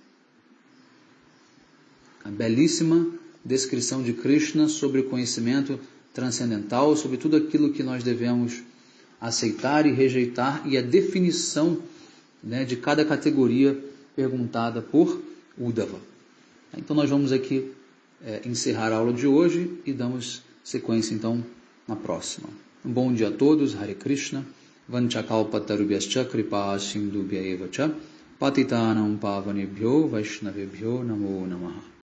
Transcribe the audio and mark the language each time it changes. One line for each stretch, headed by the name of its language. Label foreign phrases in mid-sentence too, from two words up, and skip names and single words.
Portuguese: A belíssima descrição de Krishna sobre o conhecimento transcendental, sobre tudo aquilo que nós devemos aceitar e rejeitar, e a definição, né, de cada categoria perguntada por Uddhava. Então nós vamos aqui encerrar a aula de hoje e damos sequência então na próxima. Um bom dia a todos,
Sanskrit: Hare Krishna, Vanchakalpatarubhyascha kripa sindubhya eva cha, Patitanam pavanebhyo vaishnavebhyo namo namaha.